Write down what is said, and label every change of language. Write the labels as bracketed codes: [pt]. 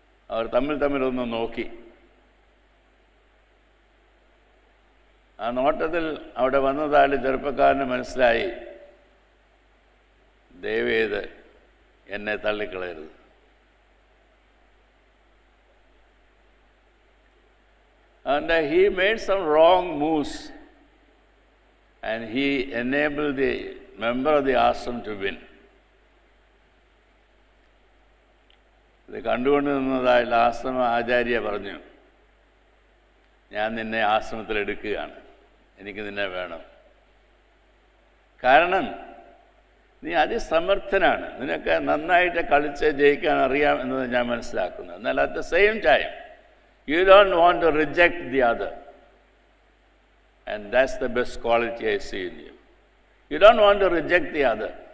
[ml] അവർ തമ്മിലൊന്ന് നോക്കി. ആ നോട്ടത്തിൽ അവിടെ വന്നതായിട്ട് ചെറുപ്പക്കാരന് മനസ്സിലായി, ദയവേത് എന്നെ തള്ളിക്കളയരുത്. [en] And he made some wrong moves and he enabled the member of the ashram to win. [ml] ഇത് കണ്ടുകൊണ്ട് നിന്നതായുള്ള ആശ്രമ ആചാര്യ പറഞ്ഞു, ഞാൻ നിന്നെ ആശ്രമത്തിൽ എടുക്കുകയാണ്, എനിക്ക് നിന്നെ വേണം. കാരണം നീ അതിസമർത്ഥനാണ്, നിനക്ക് നന്നായിട്ട് കളിച്ച് ജയിക്കാൻ അറിയാം എന്നത് ഞാൻ മനസ്സിലാക്കുന്നു. എന്നാൽ [en] At the same time you don't want to reject the other, and that's the best quality I see in you. You don't want to reject the other.